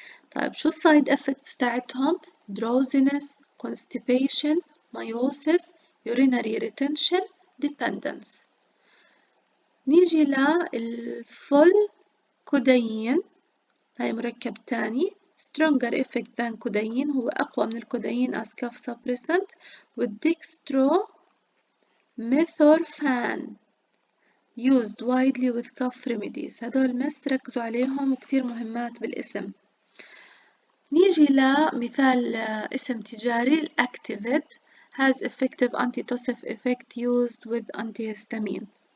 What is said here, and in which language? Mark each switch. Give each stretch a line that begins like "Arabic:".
Arabic: طيب شو السايد إفكتس تاعتهم؟
English: drowsiness, constipation, meiosis, urinary retention, dependence.
Arabic: نيجي للفول كودايين، هاي مركب تاني
English: stronger effect than
Arabic: كودايين، هو أقوى من الكودايين
English: as cough suppressant،
Arabic: والديكستروميثورفان
English: used widely with cough remedies.
Arabic: هدول مس ركزوا عليهم وكتير مهمات بالاسم. نيجي لمثال اسم تجاري
English: الأكتيفيد has effective antitussive effect used with antihistamine.